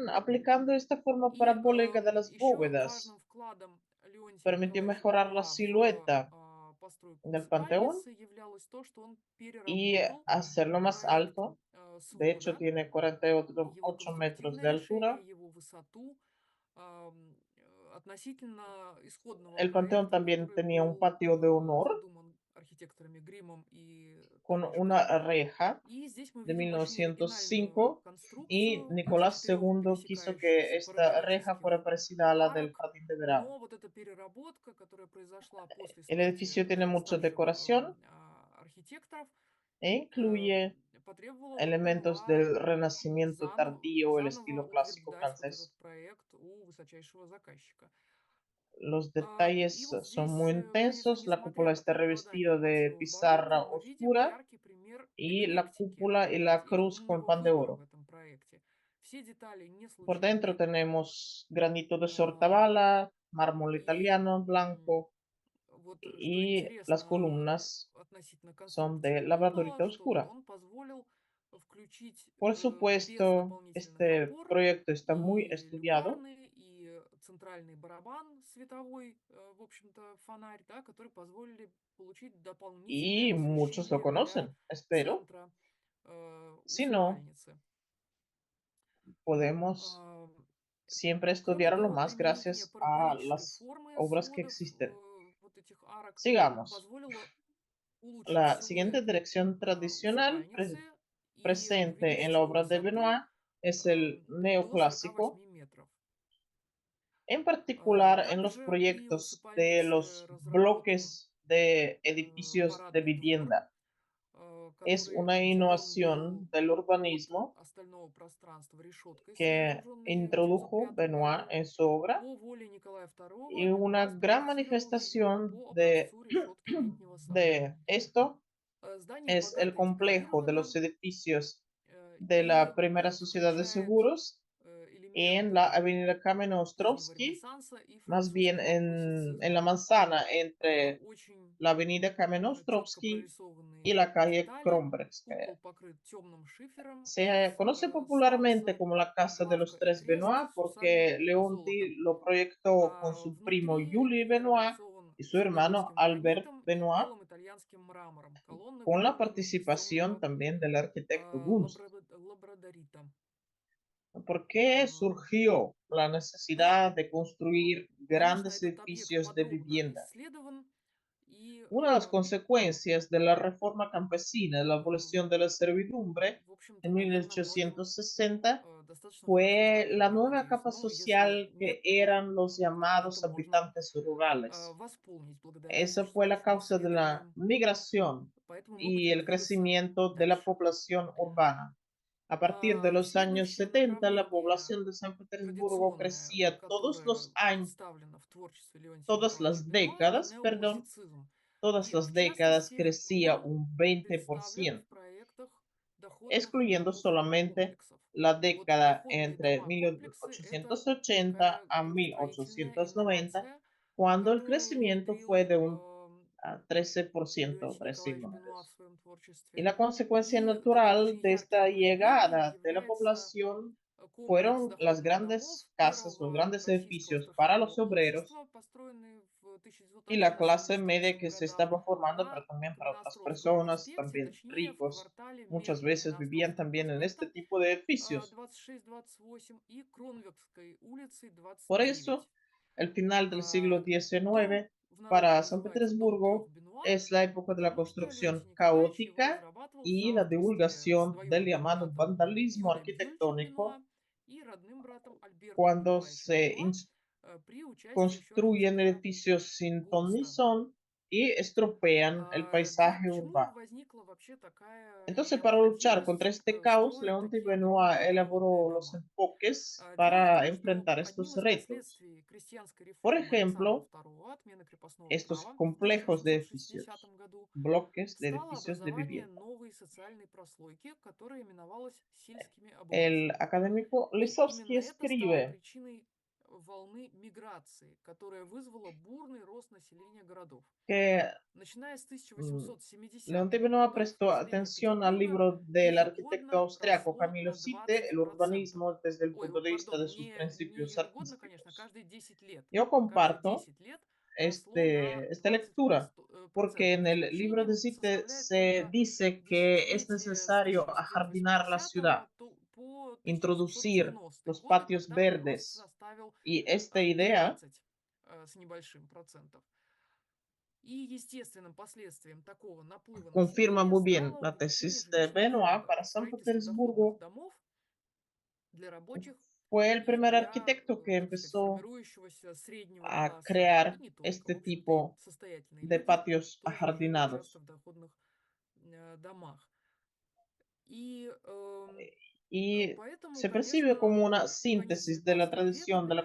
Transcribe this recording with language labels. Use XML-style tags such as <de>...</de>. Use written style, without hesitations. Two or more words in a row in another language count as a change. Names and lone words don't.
<es>También, aplicando esta forma</es> <ru>И</ru> <es>parabólica de las</es> <ru>еще</ru> <es>bóvedas,</es> <ru>важным вкладом Леонтия</ru> <es>permitió</es> <ru>Николаевича</ru> <es>mejorar la</es> <ru>Бенуа в</ru> <es>silueta</es> <ru>постройку</ru> <es>del panteón</es> <ru>усыпальницы являлось то, что он</ru> <es>y</es> <ru>переработал</ru> <es>hacerlo más</es> <ru>проект</ru> <es>alto. De hecho,</es> <ru>свода,</ru> <es>tiene 48</es> <ru>его</ru> <es>metros</es> <ru>конструктивное</ru> <es>de</es> <ru>решение,</ru> <es>altura.</es> <ru>его высоту относительно исходного</ru> <es>El panteón</es> <ru>проекта,</ru> <es>también</es> <ru>который</ru> <es>tenía un</es> <ru>был</ru> <es>patio de honor</es> <ru>задуман архитекторами Гримом и</ru> <es>con</es> <ru>Томишко.</ru> <es>una reja</es> <ru>И здесь мы</ru> <es>de</es> <ru>видим очень оригинальную</ru> <es>1905, y</es> <ru>конструкцию из</ru> <es>Nicolás</es> <ru>четырех</ru> <es>II quiso que</es> <ru>пересекающихся</ru> <es>esta reja</es> <ru>параболических</ru> <es>fuera parecida a la del</es> <ru>арок,</ru> <es>jardín de verano.</es> <ru>но вот эта переработка, которая произошла после</ru> <es>El</es> <ru>смерти</ru> <es>edificio tiene mucha</es> <ru>старших</ru> <es>decoración</es> <ru>архитекторов,</ru> <es>e incluye</es> <ru>потребовала от</ru> <es>elementos</es> <ru>Бенуа</ru> <es>del Renacimiento tardío, el</es> <ru>заново</ru> <es>estilo clásico</es> <ru>утверждать вот этот</ru> <es>francés.</es> <ru>проект у высочайшего заказчика.</ru> <es>Los</es> <ru>И</ru> <es>detalles</es> <ru>вот</ru> <es>son</es> <ru>здесь,</ru> <es>muy</es> <ru>конечно,</ru> <es>intensos. La</es> <ru>несмотря</ru> <es>cúpula</es> <ru>на</ru> <es>está</es> <ru>преобладание</ru> <es>revestida de</es> <ru>мотивов барокко,</ru> <es>pizarra</es> <ru>мы видим</ru> <es>oscura,</es> <ru>яркий пример</ru> <es>y la</es> <ru>эклектики</ru> <es>cúpula y la</es> <ru>и</ru> <es>cruz con</es> <ru>умного</ru> <es>pan de</es> <ru>выбора в</ru> <es>oro.</es> <ru>этом проекте. Все детали не</ru> <es>Por dentro</es> <ru>случайны.</ru> <es>tenemos granito de</es> <ru>а,</ru> <es>Sortabala, mármol</es> <ru>И</ru> <es>italiano blanco,</es> <ru>вот что</ru> <es>y las</es> <ru>интересно</ru> <es>columnas</es> <ru>относительно</ru> <es>son</es> <ru>конструкции</ru> <es>de</es> <ru>купола,</ru> <es>labradorita</es> <ru>что вот</ru> <es>oscura.</es> <ru>он позволил включить</ru> <es>Por</es> <ru>без</ru> <es>supuesto,</es> <ru>дополнительных</ru> <es>este</es> <ru>опор</ru> <es>proyecto está muy</es> <ru>и</ru> <es>estudiado</es> <ru>люкарный, и центральный барабан световой, в общем-то, фонарь, да, которые позволили получить дополнительное</ru> <es>y muchos lo</es> <ru>освещение для</ru> <es>conocen, espero.</es> <ru>центра</ru> <es>Si no,</es> <ru>усыпальницы.</ru> <es>podemos</es> <ru>А,</ru> <es>siempre</es> <ru>Кроме</ru> <es>estudiarlo</es> <ru>того,</ru> <es>más</es> <ru>применение</ru> <es>gracias a</es> <ru>параболической</ru> <es>las</es> <ru>формы</ru> <es>obras que</es> <ru>сводов</ru> <es>existen.</es> <ru>вот этих арок</ru> <es>Sigamos.</es> <ru>позволило улучшить</ru> <es>La siguiente</es> <ru>силуэт</ru> <es>dirección tradicional</es> <ru>усыпальницы, и мы видим,</ru> <es>presente en la</es> <ru>что</ru> <es>obra de</es> <ru>высоту</ru> <es>Benoit es el</es> <ru>до</ru> <es>neoclásico,</es> <ru>48 метров.</ru> <es>en particular en los</es> <ru>Также при</ru> <es>proyectos de</es> <ru>усыпальнице</ru> <es>los</es> <ru>разработан</ru> <es>bloques de edificios de</es> <ru>парадный двор,</ru> <es>vivienda. es</es> <ru>которые</ru> <es>una</es> <ru>делал</ru> <es>innovación del</es> <ru>от</ru> <es>urbanismo</es> <ru>остального пространства решеткой,</ru> <es>que</es> <ru>сооруженной в</ru> <es>introdujo</es> <ru>905</ru> <es>Benoit</es> <ru>году.</ru> <es>en su obra</es> <ru>По воле Николая</ru> <es>y</es> <ru>II</ru> <es>una</es> <ru>Бенуа</ru> <es>gran</es> <ru>спроектировал ее</ru> <es>manifestación</es> <ru>по образцу решетки летнего сада.</ru> <es>de esto</es> <ru>Здание</ru> <es>es el</es> <ru>богато</ru> <es>complejo de los</es> <ru>декорировано,</ru> <es>edificios de</es> <ru>и</ru> <es>la primera</es> <ru>это</ru> <es>sociedad de</es> <ru>включает</ru> <es>seguros en la</es> <ru>элементы</ru> <es>avenida</es> <ru>позднего</ru> <es>Kamenostrovsky,</es> <ru>Ренессанса и</ru> <es>más bien</es> <ru>французского</ru> <es>en la</es> <ru>классицизма.</ru> <es>manzana entre</es> <ru>Очень</ru> <es>la avenida</es> <ru>четко</ru> <es>Kamenostrovsky y</es> <ru>прорисованные</ru> <es>la calle</es> <ru>детали.</ru> <es>Kronbergskaya.</es> <ru>Купол покрыт темным шифером</ru> <es>Se</es> <ru>из</ru> <es>conoce popularmente</es> <ru>сланца,</ru> <es>como la Casa de</es> <ru>главка</ru> <es>los</es> <ru>и</ru> <es>Tres</es> <ru>трест</ru> <es>Benoit</es> <ru>с</ru> <es>porque</es> <ru>усальным</ru> <es>Leonti</es> <ru>золотом.</ru> <es>lo proyectó con</es> <ru>А</ru> <es>su primo</es> <ru>внутри</ru> <es>Julie</es> <ru>интерьер</ru> <es>Benoit</es> <ru>облицован</ru> <es>y su hermano</es> <ru>средневековским</ru> <es>Albert</es> <ru>гранитом и</ru> <es>Benoit,</es> <ru>белым итальянским мрамором. Колонны</ru> <es>con la</es> <ru>выполнены из</ru> <es>participación</es> <ru>темного</ru> <es>también del arquitecto Gunst.</es> <ru>лабрадорита.</ru> <es>¿Por qué</es> <ru>А,</ru> <es>surgió la necesidad de construir</es> <ru>Конечно,</ru> <es>grandes</es> <ru>этот объект</ru> <es>edificios de</es> <ru>подробно</ru> <es>vivienda?</es> <ru>исследован, и,</ru> <es>Una de las consecuencias de la reforma campesina, la abolición de la servidumbre</es> <ru>в общем-то,</ru> <es>en</es> <ru>наверное, многим</ru> <es>1860,</es> <ru>достаточно хорошо</ru> <es>fue la</es> <ru>знакома,</ru> <es>nueva</es> <ru>надеюсь.</ru> <es>capa</es> <ru>Ну, если</ru> <es>social</es> <ru>нет,</ru> <es>que</es> <ru>то</ru> <es>eran los</es> <ru>это</ru> <es>llamados</es> <ru>можно</ru> <es>habitantes rurales.</es> <ru>восполнить благодаря</ru> <es>Esa fue la</es> <ru>существующим</ru> <es>causa de la</es> <ru>исследованиям.</ru> <es>migración</es> <ru>Поэтому мы</ru> <es>y</es> <ru>будем</ru> <es>el</es> <ru>двигаться</ru> <es>crecimiento de la</es> <ru>дальше.</ru> <es>población urbana. A partir de los años</es> <ru>Следующее</ru> <es>70, la</es> <ru>направление,</ru> <es>población de San Petersburgo</es> <ru>традиционное,</ru> <es>crecía todos los</es> <ru>которое</ru> <es>años,</es> <ru>представлено в творчестве Леонтия</ru> <es>todas</es> <ru>Николаевича</ru> <es>las</es> <ru>Бенуа, это</ru> <es>décadas, perdón,</es> <ru>неоклассицизм.</ru> <es>todas</es> <ru>И,</ru> <es>las</es> <ru>в</ru> <es>décadas</es> <ru>частности,</ru> <es>crecía</es> <ru>он</ru> <es>un</es> <ru>представлен в</ru> <es>20%,</es> <ru>проектах доходных</ru> <es>excluyendo</es> <ru>домов</ru> <es>solamente</es> <ru>комплексов.</ru> <es>la</es> <ru>Вот</ru> <es>década</es> <ru>доходные</ru> <es>entre</es> <ru>дома комплексы– это</ru> <es>1880</es> <ru>такая</ru> <es>a</es> <ru>градостроительная</ru> <es>1890,</es> <ru>инновация,</ru> <es>cuando el</es> <ru>которую</ru> <es>crecimiento fue</es> <ru>внедрил</ru> <es>de un 13%,</es> <ru>Леонтий</ru> <es>13</es> <ru>Николаевич Бенуа в</ru> <es>números.</es> <ru>своем</ru> <es>Y</es> <ru>творчестве.</ru> <es>la consecuencia</es> <ru>И таким очень</ru> <es>natural de</es> <ru>ярким</ru> <es>esta</es> <ru>проявлением</ru> <es>llegada de la</es> <ru>является</ru> <es>población</es> <ru>комплекс</ru> <es>fueron las</es> <ru>доходных домов</ru> <es>grandes casas, los</es> <ru>первого</ru> <es>grandes</es> <ru>российского</ru> <es>edificios para</es> <ru>страхового</ru> <es>los obreros</es> <ru>общества, построенный в</ru> <es>y la clase</es> <ru>1911-1912</ru> <es>media que se</es> <ru>годах</ru> <es>estaba formando, pero también para</es> <ru>на</ru> <es>otras</es> <ru>Островском</ru> <es>personas,</es> <ru>проспекте,</ru> <es>también</es> <ru>точнее в</ru> <es>ricos.</es> <ru>квартале</ru> <es>Muchas</es> <ru>между</ru> <es>veces vivían</es> <ru>Островским</ru> <es>también en este</es> <ru>проспектом</ru> <es>tipo de edificios.</es> <ru>26-28 и Кронверкской улицей</ru> <es>Por</es> <ru>29.</ru> <es>eso, el final del siglo</es> <ru>Дом,</ru> <es>XIX</es> <ru>в народе</ru> <es>para San</es> <ru>называется Дом трех</ru> <es>Petersburgo</es> <ru>Бенуа,</ru> <es>es la época de la</es> <ru>потому что Леонтий</ru> <es>construcción</es> <ru>Николаевич его</ru> <es>caótica</es> <ru>разрабатывал в</ru> <es>y la</es> <ru>соавторстве с</ru> <es>divulgación del</es> <ru>двоюродным</ru> <es>llamado</es> <ru>братом</ru> <es>vandalismo</es> <ru>Юрием Юльевичем</ru> <es>arquitectónico</es> <ru>Бенуа и родным братом Альбертом</ru> <es>cuando</es> <ru>Николаевичем</ru> <es>se</es> <ru>Бенуа при участии еще</ru> <es>construyen</es> <ru>архитектора</ru> <es>edificios sin ton ni</es> <ru>Гунста.</ru> <es>son y estropean el paisaje</es> <ru>Почему</ru> <es>urbano.</es> <ru>возникла вообще такая</ru> <es>Entonces, para luchar</es> <ru>необходимость</ru> <es>contra este caos,</es> <ru>строить</ru> <es>Leonti</es> <ru>такие огромные</ru> <es>Benoit</es> <ru>доходные</ru> <es>elaboró los</es> <ru>дома?</ru> <es>enfoques</es> <ru>Дело в</ru> <es>para</es> <ru>том, что</ru> <es>enfrentar</es> <ru>одним</ru> <es>estos</es> <ru>из</ru> <es>retos.</es> <ru>последствий крестьянской</ru> <es>Por</es> <ru>реформы Александра</ru> <es>ejemplo,</es> <ru>II, отмены крепостного</ru> <es>estos</es> <ru>права в</ru> <es>complejos de</es> <ru>1860</ru> <es>edificios,</es> <ru>году,</ru> <es>bloques de</es> <ru>стало</ru> <es>edificios de</es> <ru>образование</ru> <es>vivienda.</es> <ru>новой социальной прослойки, которая именовалась сельскими</ru> <es>El</es> <ru>обывателями.</ru> <es>académico</es> <ru>И</ru> <es>Lisowski</es> <ru>именно это стало</ru> <es>escribe</es> <ru>причиной волны миграции, которая вызвала бурный рост населения городов.</ru> <es>que</es> <ru>Начиная с mm, 1870-х</ru> <es>Leonti Benoit</es> <ru>годов</ru> <es>prestó</es> <ru>население</ru> <es>atención al</es> <ru>Петербурга</ru> <es>libro del arquitecto</es> <ru>ежегодно</ru> <es>austriaco</es> <ru>росло</ru> <es>Camilo</es> <ru>на</ru> <es>Sitte, El</es> <ru>20%.</ru> <es>urbanismo desde el</es> <ru>Ой,</ru> <es>punto de vista</es> <ru>пардон,</ru> <es>de sus</es> <ru>не</ru> <es>principios</es> <ru>ежегодно, конечно,</ru> <es>artísticos.</es> <ru>каждые 10 лет.</ru> <es>Yo</es> <ru>Каждые</ru> <es>comparto</es> <ru>10 лет росло на</ru> <es>esta lectura, porque</es> <ru>20%.</ru> <es>en</es> <ru>Это</ru> <es>el libro</es> <ru>значением</ru> <es>de Sitte</es> <ru>составляет</ru> <es>se</es> <ru>только</ru> <es>dice que es</es> <ru>десятилетие с</ru> <es>necesario ajardinar la</es> <ru>1880</ru> <es>ciudad,</es> <ru>по</ru> <es>introducir</es> <ru>1890</ru> <es>los</es> <ru>годы,</ru> <es>patios</es> <ru>когда рост</ru> <es>verdes,</es> <ru>составил</ru> <es>y esta idea</es> <ru>13 с небольшим процентов. И естественным последствием такого наплыва</ru> <es>confirma</es> <ru>населения</ru> <es>muy bien</es> <ru>стало</ru> <es>la</es> <ru>увеличение</ru> <es>tesis de</es> <ru>жилищного</ru> <es>Benoit</es> <ru>фонда</ru> <es>para</es> <ru>и</ru> <es>San</es> <ru>строительство доходных</ru> <es>Petersburgo.</es> <ru>домов для рабочих</ru> <es>Fue el</es> <ru>и</ru> <es>primer</es> <ru>для,</ru> <es>arquitecto que</es> <ru>так сказать,</ru> <es>empezó</es> <ru>формирующегося среднего</ru> <es>a</es> <ru>класса, да</ru> <es>crear</es> <ru>не только, в</ru> <es>este</es> <ru>общем-то, и</ru> <es>tipo</es> <ru>состоятельные</ru> <es>de</es> <ru>люди</ru> <es>patios</es> <ru>тоже жили часто</ru> <es>ajardinados.</es> <ru>в доходных домах. И</ru> <es>Y</es> <ru>поэтому,</ru> <es>se percibe como</es> <ru>конечно,</ru> <es>una</es> <ru>конец</ru> <es>síntesis de la</es> <ru>19 века</ru> <es>tradición de</es>